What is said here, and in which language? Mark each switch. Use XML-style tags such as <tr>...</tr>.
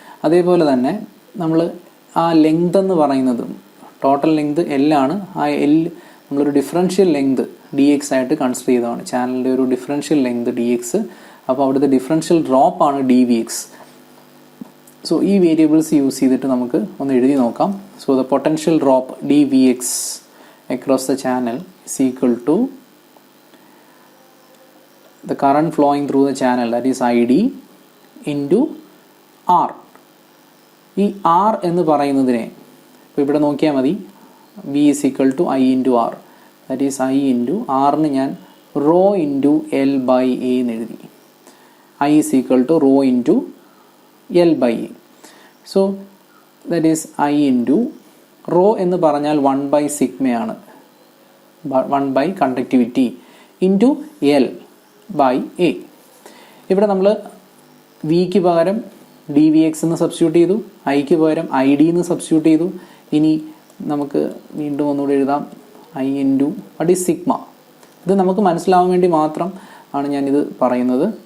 <ml>അതേപോലെ തന്നെ നമ്മൾ ആ ലെങ്ത് എന്ന് പറയുന്നത് ടോട്ടൽ ലെങ്ത് L ആണ്. ആ L നമ്മളൊരു ഡിഫറൻഷ്യൽ ലെങ്ത് DX ആയിട്ട് കൺസിഡർ ചെയ്തതാണ്. ചാനലിൻ്റെ ഒരു ഡിഫറൻഷ്യൽ ലെങ്ത് DX. അപ്പോൾ അവിടുത്തെ ഡിഫറൻഷ്യൽ ഡ്രോപ്പ് ആണ് DVX. സോ ഈ വേരിയബിൾസ് യൂസ് ചെയ്തിട്ട് നമുക്ക് ഒന്ന് എഴുതി നോക്കാം.</ml> <en>So the potential drop DVX across the channel is equal to the current flowing through the channel, that is ID, into R.</en> <ml>ഈ R എന്ന് പറയുന്നതിനെ ഇപ്പോൾ ഇവിടെ നോക്കിയാൽ മതി.</ml> <en>V is equal to I into R, that is I into Rന് ഞാൻ rho into L by A</en> <ml>എന്ന് എഴുതി.</ml> <en>I is equal to rho into L by A. So that is I into rho</en> <ml>എന്ന് പറഞ്ഞാൽ 1 by സിഗ്മയാണ്,</ml> <en>1 by conductivity into L by A.</en> <ml>ഇവിടെ നമ്മൾ വിക്ക് പകരം DVX എന്ന് substitute ചെയ്തു, ഐക്ക് പകരം ID എന്ന് സബ്സ്റ്റിറ്റ്യൂട്ട് ചെയ്തു. ഇനി നമുക്ക് വീണ്ടും ഒന്നുകൂടെ എഴുതാം I into what is sigma. ഇത് നമുക്ക് മനസ്സിലാവാൻ വേണ്ടി മാത്രം ആണ് ഞാനിത് പറയുന്നത്.</ml>